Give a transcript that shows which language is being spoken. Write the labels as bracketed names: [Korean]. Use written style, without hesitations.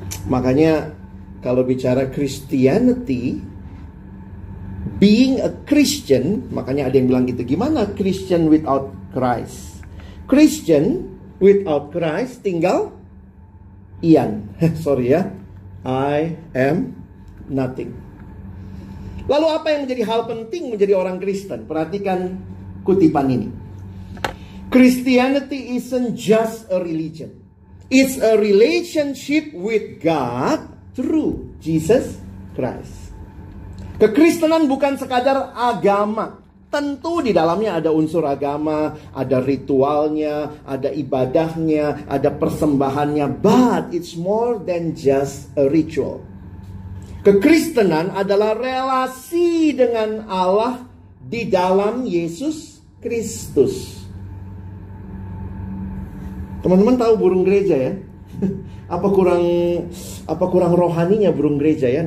[Indonesian] Makanya kalau bicara Christianity, [English] being a Christian, [Indonesian] makanya ada yang bilang gitu, gimana [English] Christian without Christ? Christian without Christ tinggal Ian. Sorry ya, I am nothing. [Indonesian] Lalu apa yang menjadi hal penting menjadi orang Kristen? Perhatikan kutipan ini. [English] Christianity isn't just a religion. It's a relationship with God through Jesus Christ. [Indonesian] Kekristenan bukan sekadar agama. Tentu di dalamnya ada unsur agama, ada ritualnya, ada ibadahnya, ada persembahannya. [English] But it's more than just a ritual. [Indonesian] Kekristenan adalah relasi dengan Allah di dalam Yesus Kristus. Teman-teman tahu burung gereja ya? Apa kurang rohaninya burung gereja ya?